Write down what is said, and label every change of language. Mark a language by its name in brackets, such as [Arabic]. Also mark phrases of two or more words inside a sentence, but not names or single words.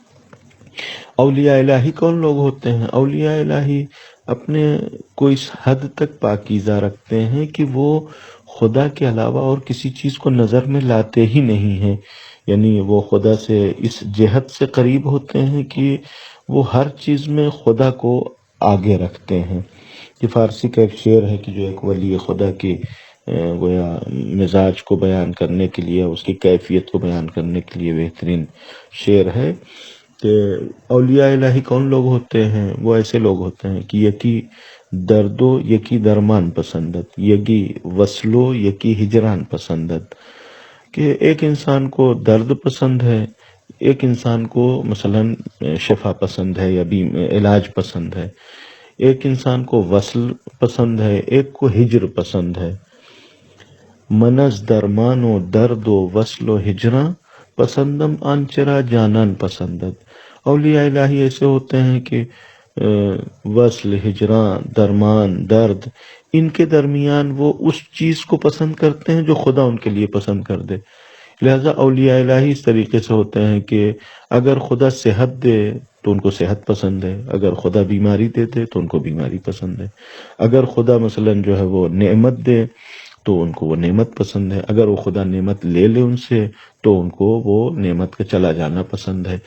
[Urdu] اولیاء الہی کون لوگ ہوتے ہیں؟ اولیاء الہی اپنے کو اس حد تک پاکیزہ رکھتے ہیں کہ وہ خدا کے علاوہ اور کسی چیز کو نظر میں لاتے ہی نہیں ہیں، یعنی وہ خدا سے اس جہت سے قریب ہوتے ہیں کہ وہ ہر چیز میں خدا کو آگے رکھتے ہیں۔ یہ فارسی کا ایک شعر ہے کہ جو ایک ولی خدا کی گویا مزاج کو بیان کرنے کے لیے، اس کی کیفیت کو بیان کرنے کے لیے بہترین شعر ہے کہ اولیاء الہی کون لوگ ہوتے ہیں؟ وہ ایسے لوگ ہوتے ہیں کہ [Persian] یکی دردو یکی درمان پسندت، یکی وصلو یکی ہجران پسندت، [Urdu] کہ ایک انسان کو درد پسند ہے، ایک انسان کو مثلاً شفا پسند ہے یا علاج پسند ہے، ایک انسان کو وصل پسند ہے، ایک کو ہجر پسند ہے۔ [Persian] منز درمان و درد و وصل و ہجراں پسندم آنچرا جانان پسندت۔ [Urdu] اولیاء الہی ایسے ہوتے ہیں کہ وصل، ہجران، درمان، درد، ان کے درمیان وہ اس چیز کو پسند کرتے ہیں جو خدا ان کے لیے پسند کر دے۔ لہذا اولیاء الہی اس طریقے سے ہوتے ہیں کہ اگر خدا صحت دے تو ان کو صحت پسند ہے، اگر خدا بیماری دے دے تو ان کو بیماری پسند ہے، اگر خدا مثلاً جو ہے وہ نعمت دے تو ان کو وہ نعمت پسند ہے، اگر وہ خدا نعمت لے لے ان سے تو ان کو وہ نعمت کا چلا جانا پسند ہے۔